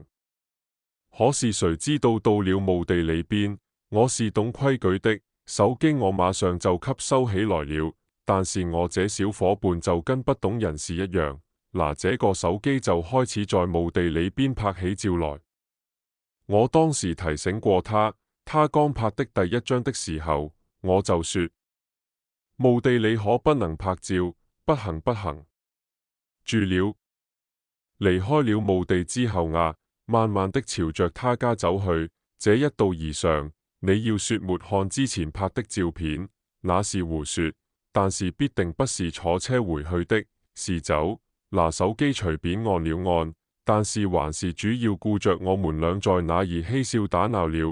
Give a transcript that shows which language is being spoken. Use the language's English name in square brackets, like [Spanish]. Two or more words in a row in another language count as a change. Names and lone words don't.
[Chinese] 可是誰知道到了墓地裏邊，我是懂規矩的，手機我馬上就給收起來了，但是我這小夥伴就跟不懂人事一樣，拿這個手機就開始在墓地裏邊拍起照來。我當時提醒過他，他剛拍的第一張的時候，我就說墓地裏可不能拍照，不行。住了，離開了墓地之後啊，慢慢的朝着他家走去。這一道而上，你要說沒看之前拍的照片，那是胡說，但是必定不是坐車回去的，是走，拿手機隨便按了按，但是還是主要顧着我們倆在那兒嬉笑打鬧了。